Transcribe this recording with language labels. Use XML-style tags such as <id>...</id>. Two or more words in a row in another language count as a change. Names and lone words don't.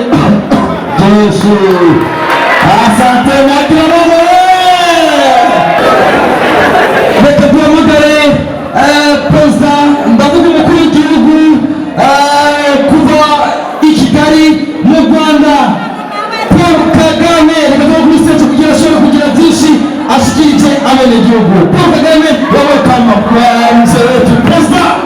<sw>Jeshi. Asante na kila mmoja.</sw> <rn>Reka duhamagare perezida ndavuga umukuru w'igihugu kuva i Kigali mu Rwanda, Paul Kagame. Reka duhamagare stage kugira ashobora kugira byinshi ashikirije abenegihugu.</rn> <sw>Paul Kagame, welcome kwa mzee wetu perezida.</sw>